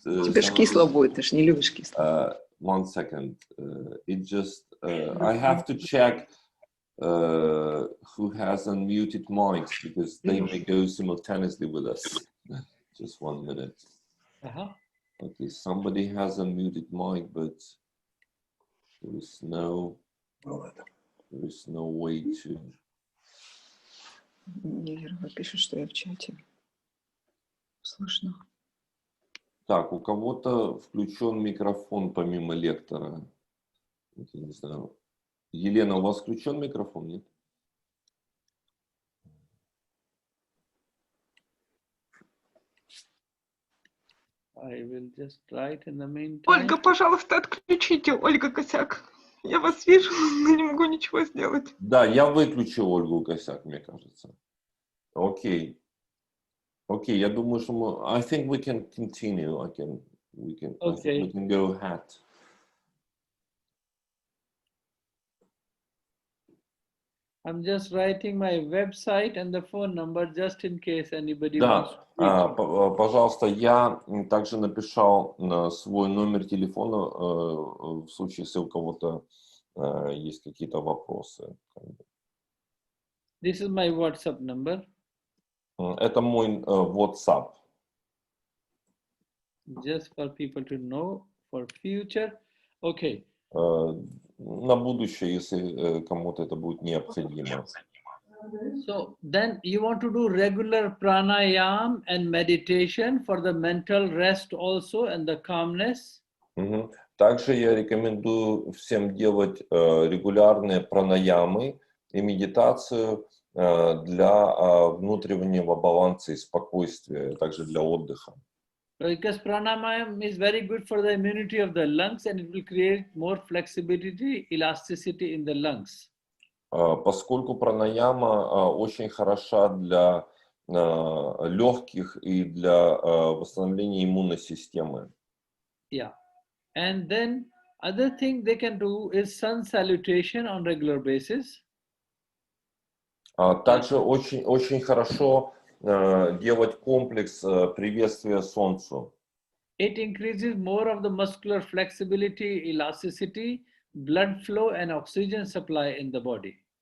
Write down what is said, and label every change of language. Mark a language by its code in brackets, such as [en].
[ru] Тебе ж кисло будет, ты ж не любишь кисло. [en] 1 second. It just I have to check who has unmuted mics because they may go simultaneously with us. Just 1 minute. Okay, somebody has unmuted mic, but there is no way to. [ru] Неверно пишет, что я в чате. Слышно. Так, у кого-то включен микрофон помимо лектора. Я не знаю. Елена, у вас включен микрофон, нет? [en] I will just write in the meantime. [ru] Ольга, пожалуйста, отключите. Ольга Косяк. Я вас вижу, но не могу ничего сделать. Да, я выключил Ольгу Косяк, мне кажется. Окей. Окей, я думаю, что мы... [en] I think we can continue. We can go ahead. I'm just writing my website and the phone number just in case anybody [ru] Да, [en] wants. [ru] пожалуйста, я также написал свой номер телефона в случае, если у кого-то есть какие-то вопросы. [en] This is my WhatsApp number. [ru] Это мой WhatsApp. [en] Just for people to know for future. Okay. [ru] На будущее, если кому-то это будет необходимо. [en] So then you want to do regular pranayama and meditation for the mental rest also and the calmness. [ru] Также я рекомендую всем делать регулярные пранаямы и медитацию для внутреннего баланса и спокойствия, также для отдыха. [en] Because pranayama is very good for the immunity of the lungs and it will create more flexibility, elasticity in the lungs. [ru] Поскольку пранаяма очень хороша для легких и для восстановления иммунной системы. [en] Yeah. And then other thing they can do is sun salutation on regular basis. [ru] Также очень хорошо делать комплекс приветствия солнцу. [en] It increases more of the muscular flexibility, elasticity, blood flow and oxygen supply in the body.